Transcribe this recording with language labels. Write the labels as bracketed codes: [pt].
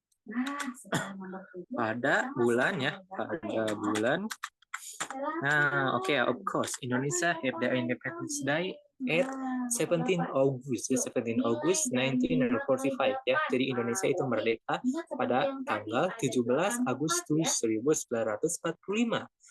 [id] Nah, pada bulan ya, pada bulan. [en] Nah, oke, of course, Indonesia have their Independence Day at 17 August, 17 August 1945 ya. [id] Jadi Indonesia itu merdeka pada tanggal 17 Agustus 1945.